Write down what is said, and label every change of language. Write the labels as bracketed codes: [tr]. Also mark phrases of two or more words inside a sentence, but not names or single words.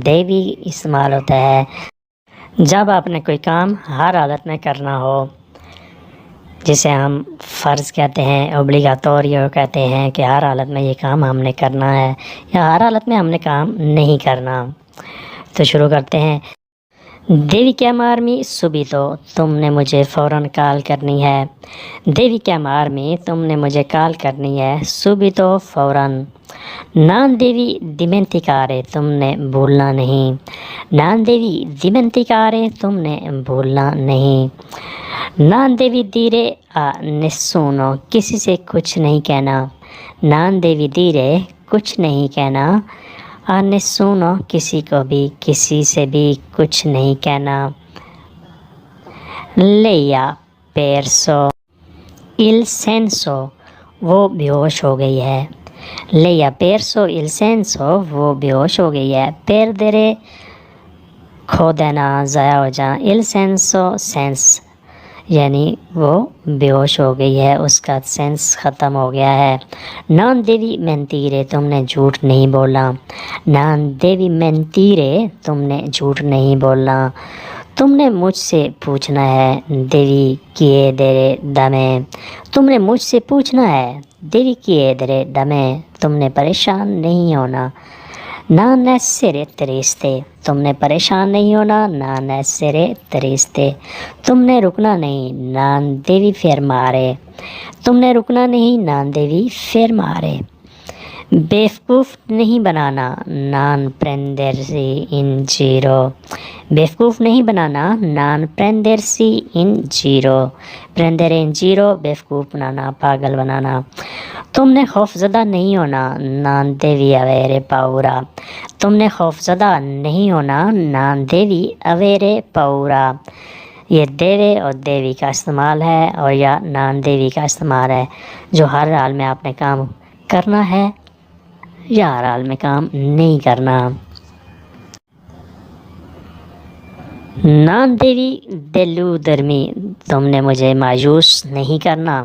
[ur] دیوی استعمال ہوتا ہے جب آپ نے کوئی کام ہر حالت میں کرنا ہو، جسے ہم فرض کہتے ہیں، اوبلیگاتوریو کہتے ہیں کہ ہر حالت میں یہ کام ہم نے کرنا ہے یا ہر حالت میں ہم نے کام نہیں کرنا۔ تو شروع کرتے ہیں۔ [it] devi chiamarmi subito, [ur] تم نے مجھے فوراً کال کرنی ہے۔ [it] devi chiamarmi, [ur] تم نے مجھے کال کرنی ہے۔ subito، فوراً۔ [it] non devi dimenticare, [ur] تم نے بھولنا نہیں۔ [it] non devi dimenticare, [ur] تم نے بھولنا نہیں۔ [it] non devi dire a nessuno، [ur] کسی سے کچھ نہیں کہنا۔ [it] non devi dire, [ur] کچھ نہیں کہنا۔ [it] a nessuno، [ur] کسی کو بھی، کسی سے بھی کچھ نہیں کہنا۔ [it] lei ha perso il senso، [ur] وہ بے ہوش ہو گئی ہے۔ [it] lei ha perso il senso، [ur] وہ بے ہوش ہو گئی ہے۔ perdere، کھو دینا، ضائع ہو جانا۔ [it] il senso، [ur] سینس، یعنی وہ بے ہوش ہو گئی ہے، اس کا سینس ختم ہو گیا ہے۔ [it] non devi mentire, [ur] تم نے جھوٹ نہیں بولا۔ [it] non devi mentire, [ur] تم نے جھوٹ نہیں بولنا۔ تم نے مجھ سے پوچھنا ہے۔ [it] devi chiedere da me, [ur] تم نے مجھ سے پوچھنا ہے۔ [it] devi chiedere da me، [ur] تم نے پریشان نہیں ہونا۔ [it] non essere triste، [ur] تم نے پریشان نہیں ہونا۔ [it] non essere triste، [ur] تم نے رکنا نہیں۔ [it] non devi fermare، [ur] تم نے رکنا نہیں۔ [it] non devi fermare۔ [ur] بیوقوف نہیں بنانا۔ [it] non prendersi in giro، [ur] بیوقوف نہیں بنانا۔ [it] non prendersi in giro، prendere in giro، [ur] بیوقوف بنانا، پاگل بنانا۔ تم نے خوف زدہ نہیں ہونا۔ [it] non devi avere paura، [ur] تم نے خوف زدہ نہیں ہونا۔ [it] non devi avere paura، [ur] یہ دیوے اور دیوی کا استعمال ہے اور یا [it] non devi [ur] کا استعمال ہے، جو ہر حال میں آپ نے کام کرنا ہے یا ہر حال میں کام نہیں کرنا۔ [it] non devi deludermi, [ur] تم نے مجھے مایوس نہیں کرنا۔